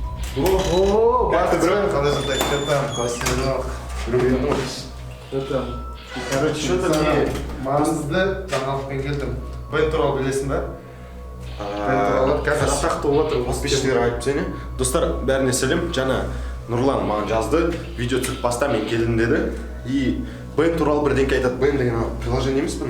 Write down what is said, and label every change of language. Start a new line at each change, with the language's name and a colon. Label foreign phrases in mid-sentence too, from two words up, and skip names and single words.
Kazakh: Ого, Бартыжан, қандай жағдай,
Russian: что там? Космонавт. Что там? Короче, Что там?
Kazakh: маңызды жаңалықпен келдім. Бен туралы білесің ба? Бен туралы қазір атақты болып отыр. Подписчиктер айтып сені. Достар, бәріне сәлем. Жаңа Нұрлан маған жазды. Видео түсіп баста мен келдім деді. И Бен туралы бірдеңке айтады. Бен деген приложение емес пе?